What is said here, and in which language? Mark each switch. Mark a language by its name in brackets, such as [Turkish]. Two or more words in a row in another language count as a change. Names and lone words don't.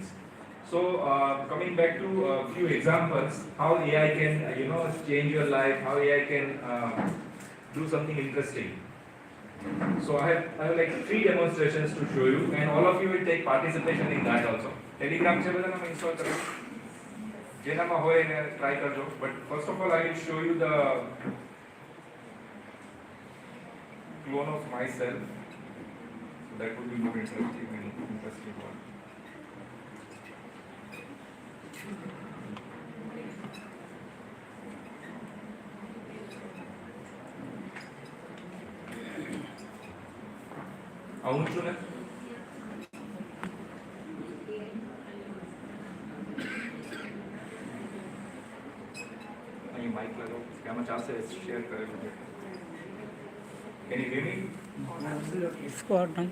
[English] So coming back to a few examples, how AI can change your life. How AI can do something interesting. So I have like 3 demonstrations to show you, and all of you will take participation in that also. [Gujarati] Telegram છે બધાને ઇન્સ્ટોલ કરો, જેનામાં હોય એને ટ્રાય કરજો. [English] But first of all I will show you the clone of myself. So that would be more interesting one. [Gujarati] આવું છું ને અહીં માઇક લગાવો કે આમાં ચાલશે શેર કરેલું છે. [English] Can you hear me? Squad down.